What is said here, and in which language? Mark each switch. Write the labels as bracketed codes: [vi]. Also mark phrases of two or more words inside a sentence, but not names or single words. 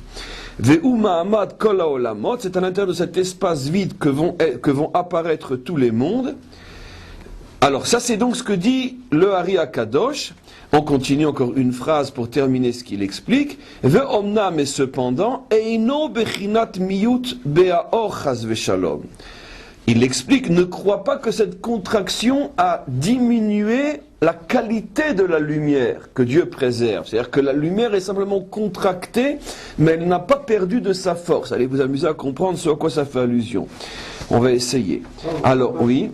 [he] והוא מעמד כל העולמות, [fr] c'est à l'intérieur de cet espace vide que vont apparaître tous les mondes. Alors ça c'est donc ce que dit le Hari HaKadosh. On continue encore une phrase pour terminer ce qu'il explique. Ve'omna, mais cependant, [he] אינו בחינת מיעוט באור חס ושלום. [fr] Il explique, ne crois pas que cette contraction a diminué la qualité de la lumière que Dieu préserve. C'est-à-dire que la lumière est simplement contractée, mais elle n'a pas perdu de sa force. Allez vous amuser à comprendre ce à quoi ça fait allusion. On va essayer. Alors, oui.